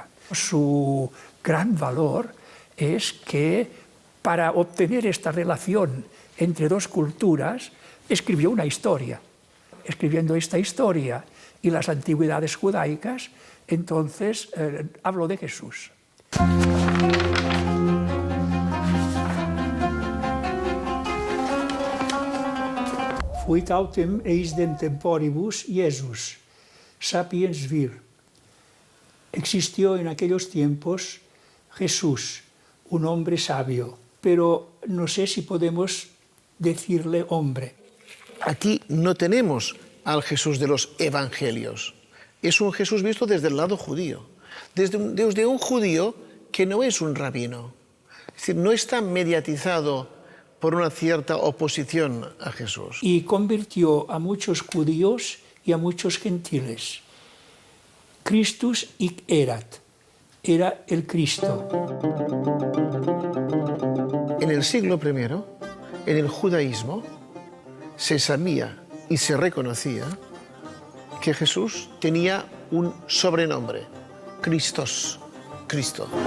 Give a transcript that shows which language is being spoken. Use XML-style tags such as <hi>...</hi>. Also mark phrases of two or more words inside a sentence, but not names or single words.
<es>Su gran valor es que para obtener esta relación entre dos culturas escribió una historia. Escribiendo esta historia y las antigüedades judaicas, entonces habló de Jesús.</es> <la>Fuit autem eisdem temporibus Iesus, sapiens vir.</la> <es>Existió en aquellos tiempos Jesús, un hombre sabio, pero no sé si podemos decirle hombre. Aquí no tenemos al Jesús de los evangelios. Es un Jesús visto desde el lado judío, desde un judío que no es un rabino. Es decir, no está mediatizado por una cierta oposición a Jesús. Y convirtió a muchos judíos y a muchos gentiles.</es> <la>Christus hic erat,</la> <es>era el Cristo. En el siglo I, en el judaísmo, se sabía y se reconocía que Jesús tenía un sobrenombre, Christos, Cristo.</es>